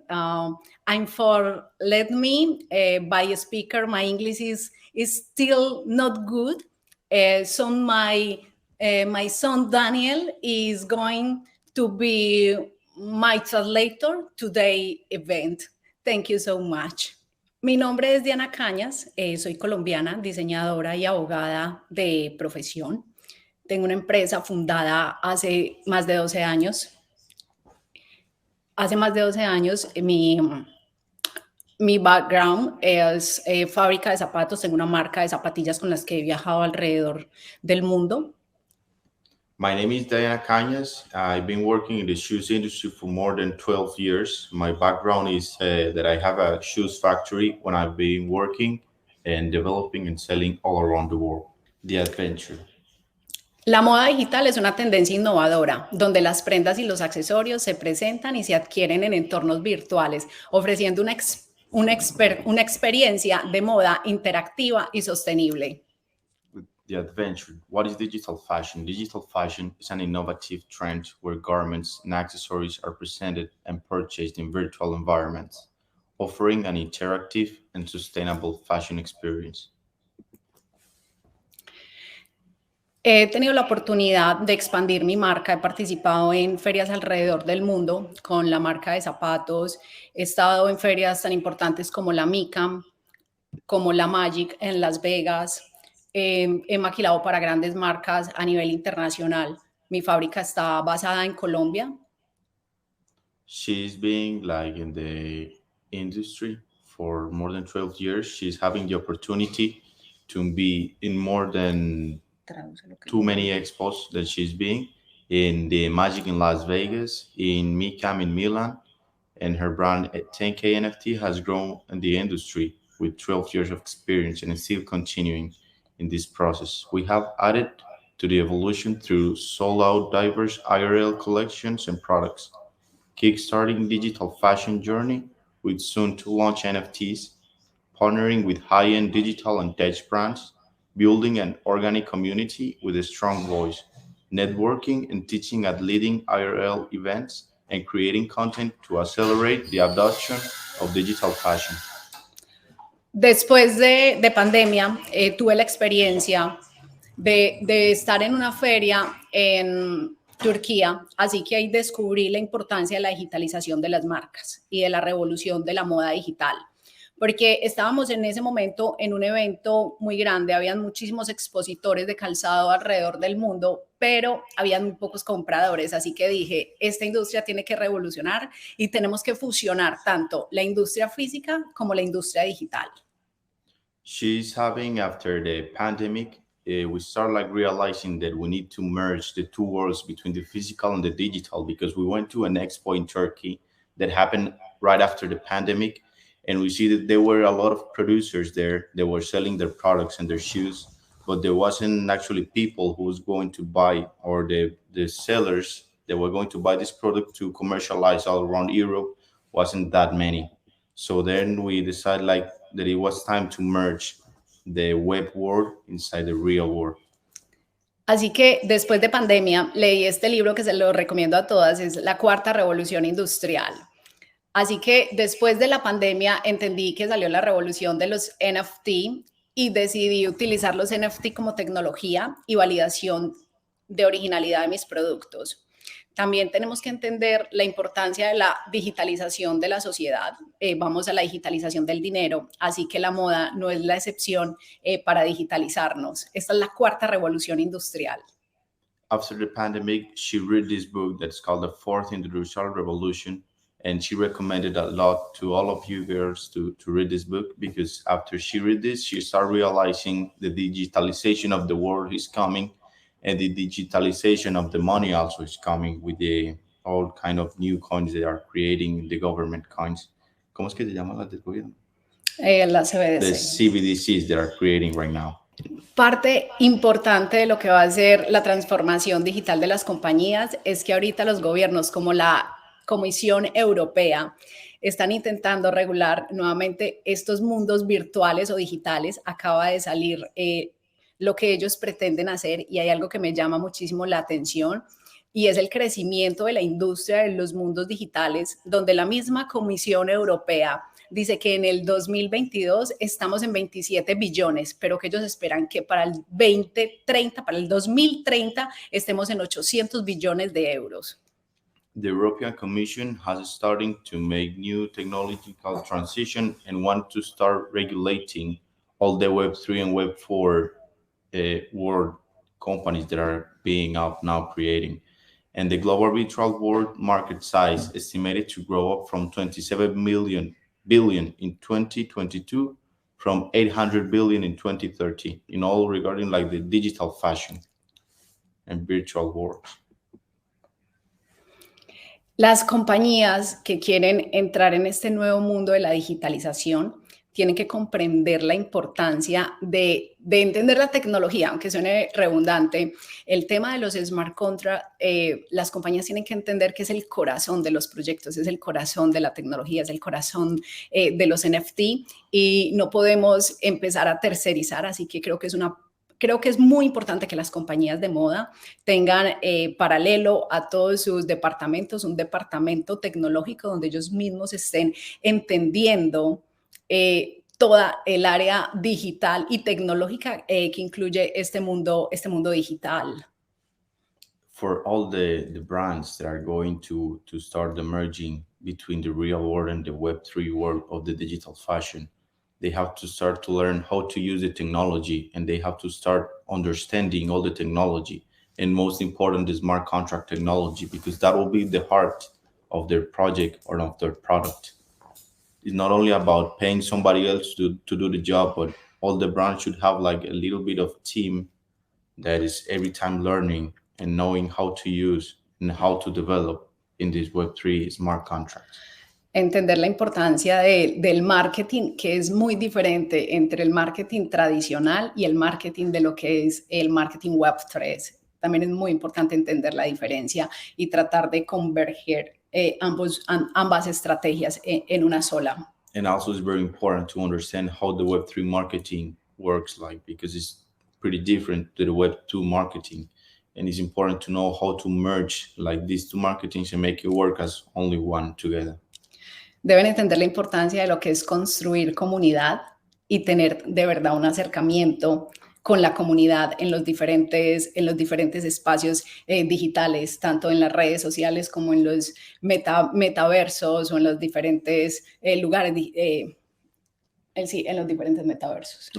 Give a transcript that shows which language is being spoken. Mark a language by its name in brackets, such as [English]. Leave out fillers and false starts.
[English] I'm for let me by a speaker. My English is still not good. So my son Daniel is going to be my translator today event. Thank you so much. [Spanish] Mi nombre es Diana Cañas, soy colombiana, diseñadora y abogada de profesión. Tengo una empresa fundada hace más de 12 años. Hace más de 12 años mi background es fábrica de zapatos. Tengo una marca de zapatillas con las que he viajado alrededor del mundo. [English] My name is Diana Cañas. I've been working in the shoes industry for more than 12 years. My background is that I have a shoes factory when I've been working and developing and selling all around the world. The adventure. [Spanish] La moda digital es una tendencia innovadora, donde las prendas y los accesorios se presentan y se adquieren en entornos virtuales, ofreciendo una experiencia de moda interactiva y sostenible. [English] The adventure. What is digital fashion? Digital fashion is an innovative trend where garments and accessories are presented and purchased in virtual environments, offering an interactive and sustainable fashion experience. [Spanish] He tenido la oportunidad de expandir mi marca, he participado en ferias alrededor del mundo con la marca de zapatos, he estado en ferias tan importantes como la MICAM, como la Magic en Las Vegas, he maquilado para grandes marcas a nivel internacional. Mi fábrica está basada en Colombia. [English] She's been like in the industry for more than 12 years. She's having the opportunity to be in more than too many expos that she's been in the Magic in Las Vegas, in MICAM in Milan, and her brand at 10K NFT has grown in the industry with 12 years of experience and is still continuing in this process. We have added to the evolution through sold out diverse IRL collections and products, kickstarting digital fashion journey with soon to launch NFTs, partnering with high-end digital and tech brands, building an organic community with a strong voice, networking and teaching at leading IRL events, and creating content to accelerate the adoption of digital fashion. [Spanish] Después de pandemia, tuve la experiencia de estar en una feria en Turquía, así que ahí descubrí la importancia de la digitalización de las marcas y de la revolución de la moda digital, porque estábamos en ese momento en un evento muy grande, habían muchísimos expositores de calzado alrededor del mundo, pero habían muy pocos compradores, así que dije, esta industria tiene que revolucionar y tenemos que fusionar tanto la industria física como la industria digital. [English] She's having after the pandemic, we start like realizing that we need to merge the two worlds between the physical and the digital, because we went to an expo in Turkey that happened right after the pandemic, and we see that there were a lot of producers there that were selling their products and their shoes, but there wasn't actually people who was going to buy, or the sellers that were going to buy this product to commercialize all around Europe wasn't that many. So then we decided like that it was time to merge the web world inside the real world. [Spanish] Así que después de pandemia leí este libro que se lo recomiendo a todas, es La Cuarta Revolución Industrial. Así que después de la pandemia entendí que salió la revolución de los NFT y decidí utilizar los NFT como tecnología y validación de originalidad de mis productos. También tenemos que entender la importancia de la digitalización de la sociedad. Vamos a la digitalización del dinero, así que la moda no es la excepción para digitalizarnos. Esta es la cuarta revolución industrial. [English] After the pandemic, she read this book that's called The Fourth Industrial Revolution, and she recommended a lot to all of you girls to read this book, because after she read this, she started realizing the digitalization of the world is coming, and the digitalization of the money also is coming with the all kind of new coins they are creating, the government coins. [Spanish] ¿Cómo es que se llaman las del gobierno? Las [English] The CBDC. CBDCs they are creating right now. [Spanish] Parte importante de lo que va a ser la transformación digital de las compañías es que ahorita los gobiernos, como la Comisión Europea, están intentando regular nuevamente estos mundos virtuales o digitales. Acaba de salir lo que ellos pretenden hacer y hay algo que me llama muchísimo la atención, y es el crecimiento de la industria de los mundos digitales, donde la misma Comisión Europea dice que en el 2022 estamos en 27 billones, pero que ellos esperan que para el 2030, para el 2030, estemos en 800 billones de euros. [English] The European Commission has starting to make new technological transition and want to start regulating all the Web3 and Web4 world companies that are being out now creating. And the global virtual world market size estimated to grow up from 27 billion in 2022 from 800 billion in 2030 in all regarding like the digital fashion and virtual worlds. [Spanish] Las compañías que quieren entrar en este nuevo mundo de la digitalización tienen que comprender la importancia de entender la tecnología, aunque suene redundante. El tema de los smart contracts, las compañías tienen que entender que es el corazón de los proyectos, es el corazón de la tecnología, es el corazón de los NFT y no podemos empezar a tercerizar, así que creo que es muy importante que las compañías de moda tengan paralelo a todos sus departamentos, un departamento tecnológico donde ellos mismos estén entendiendo toda el área digital y tecnológica que incluye este mundo digital. [English] For all the brands that are going to start emerging between the real world and the Web3 world of the digital fashion, they have to start to learn how to use the technology and they have to start understanding all the technology and most important, the smart contract technology, because that will be the heart of their project or of their product. It's not only about paying somebody else to do the job, but all the brands should have like a little bit of team that is every time learning and knowing how to use and how to develop in these Web3 smart contracts. [Spanish] Entender la importancia del marketing, que es muy diferente entre el marketing tradicional y el marketing de lo que es el marketing Web3. También es muy importante entender la diferencia y tratar de converger ambas estrategias en una sola. [English] And also it's very important to understand how the Web3 marketing works like, because it's pretty different to the Web2 marketing. And it's important to know how to merge like these two marketings and make it work as only one together. [Spanish] Deben entender la importancia de lo que es construir comunidad y tener de verdad un acercamiento con la comunidad en los diferentes espacios digitales, tanto en las redes sociales como en los metaversos o en los diferentes lugares, en los diferentes metaversos.